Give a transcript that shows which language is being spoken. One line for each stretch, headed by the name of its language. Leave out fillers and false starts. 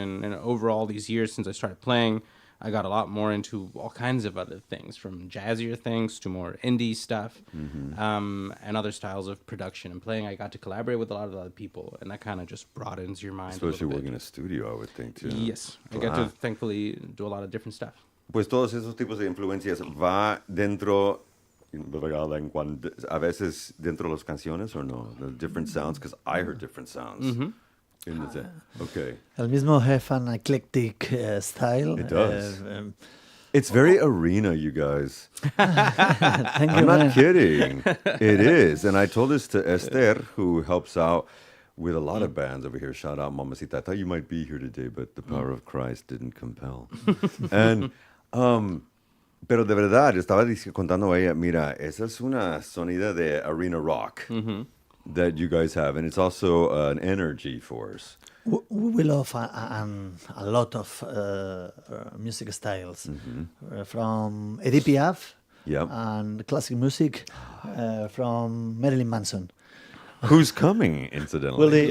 English: And overall, these years since I started playing, I got a lot more into all kinds of other things, from jazzier things to more indie stuff, and other styles of production and playing. I got to collaborate with a lot of other people, and that kind of just broadens your mind. Especially working in a studio, I would think, too. Yes, I get to thankfully do a lot of different stuff.
Spanish: Pues todos esos tipos de influencias va dentro, ¿verdad? A veces dentro de las canciones,
English: or no? The different sounds, because I heard different sounds. Okay. El Mismo have an eclectic style. It does. It's very arena, you guys. Thank you, I'm man. not kidding. It is. And I told this to Esther, who helps out with a lot of bands over here. Shout out, Mamacita. I thought you might be here today, but the power of Christ didn't compel.
Spanish: And, pero de verdad, estaba contando a ella, mira, esa es una sonida de arena rock
English: that you guys have. And it's also an energy force. We love a lot of music styles, from Edith Piaf Yep. and classic music from Marilyn Manson. Who's coming, incidentally,